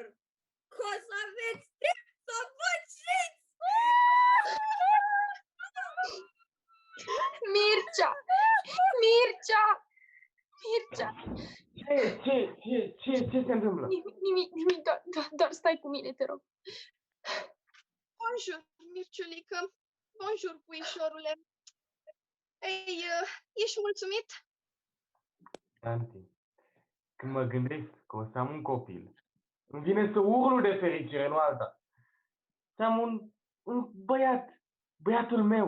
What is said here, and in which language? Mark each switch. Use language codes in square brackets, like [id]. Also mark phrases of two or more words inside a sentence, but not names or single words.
[ro] Că o să aveți timp să văciți! Mircea! Mircea! Mircea! Ce se întâmplă? Nimic, doar stai cu mine, te rog. [fr] Bonjour, Mirciulică. Bonjour, [ro] puișorule. Ei, ești mulțumit? Tanti, când mă gândesc că o să am un copil, îmi vine să urlu de fericire, nu alta. Să am un băiat, băiatul meu.